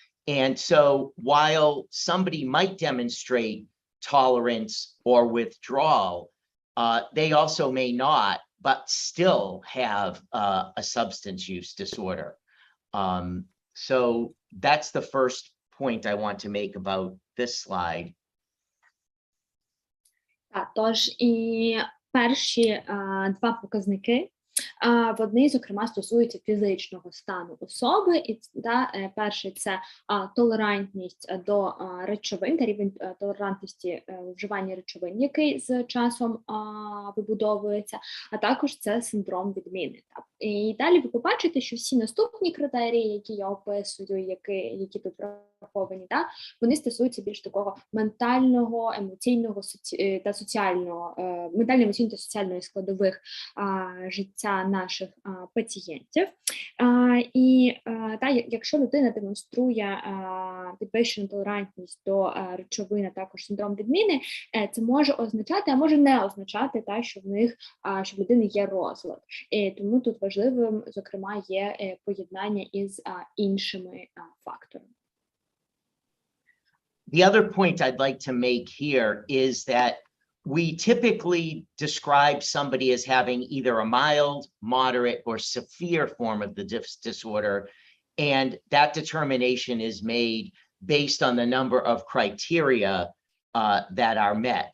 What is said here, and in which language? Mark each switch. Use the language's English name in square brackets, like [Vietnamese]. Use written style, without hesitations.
[English] And so while somebody might demonstrate tolerance or withdrawal, they also may not, but still have a substance use disorder. So that's the first point I want to make about this slide. [Ukrainian] Тож і перші 2 показники, вони, зокрема, стосуються фізичного стану особи. І перший – це толерантність до речовин, та рівень толерантності вживання речовин, який з часом вибудовується, а також це синдром відміни. І далі ви побачите, що всі наступні критерії, які я описую, які тут враховані, вони стосуються більш такого ментального, емоційного та соціального, ментально-емоційної та соціальної складових життя наших пацієнтів. І якщо людина демонструє підвищену толерантність до речовин, а також синдром відміни, це може означати, а може не означати, що в людини є розлад. І тому тут важливим, зокрема, є поєднання із іншими факторами. [English] The other point I'd like to make here is that we typically describe somebody as having either a mild, moderate, or severe form of the disorder. and that determination is made based on the number of criteria that are met.